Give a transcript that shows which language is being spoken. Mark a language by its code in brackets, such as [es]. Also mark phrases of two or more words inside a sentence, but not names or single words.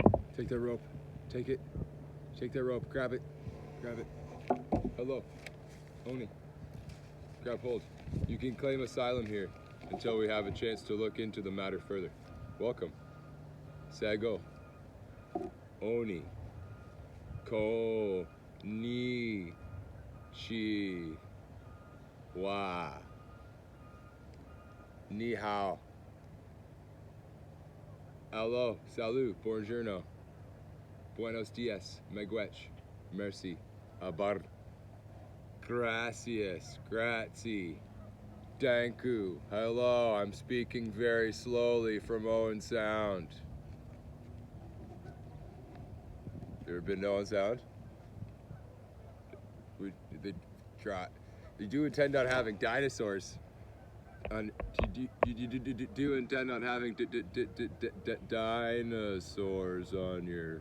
[en] Take that rope. Take it. Take that rope. Grab it. Grab it. Hello. Oni. Grab hold. You can claim asylum here until we have a chance to look into the matter further. Welcome. Sago. Oni. [ja] Ko. Ni. Chi. Wa. [zh] Ni hao. [en] Hello. Salut. Buongiorno. [es] Buenos dias. [en] Megwech. Merci. Abar. Gracias. Grazie. Danku. Hello. I'm speaking very slowly from Owen Sound. You ever been to Owen Sound? You do intend on having dinosaurs. You do intend on having dinosaurs on your.